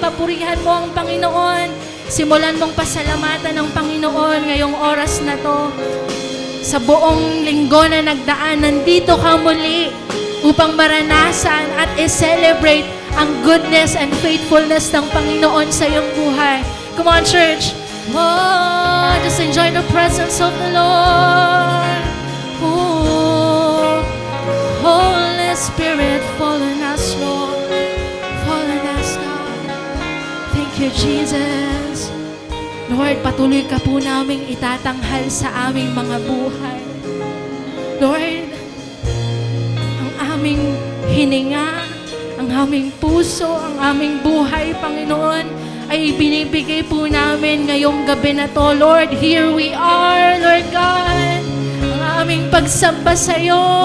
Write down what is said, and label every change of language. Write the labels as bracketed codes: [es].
[tl] Papurihan mo ang Panginoon. Simulan mong pasalamatan ng Panginoon ngayong oras na to. Sa buong linggo na nagdaan, nandito ka muli upang maranasan at i-celebrate ang [en] goodness and faithfulness [tl] ng Panginoon sa iyong buhay. [en] Come on, church. Oh, just enjoy the presence of the Lord. Oh, Holy Spirit, fall on us, Lord. Fall on us, God. Thank you, Jesus. [tl] Lord, patuloy ka po naming itatanghal sa aming mga buhay. Lord, ang aming hininga, ang aming puso, ang aming buhay, Panginoon, ay binibigay po namin ngayong gabi na to. [en] Lord, here we are, Lord God. [tl] Ang aming pagsamba sa iyo.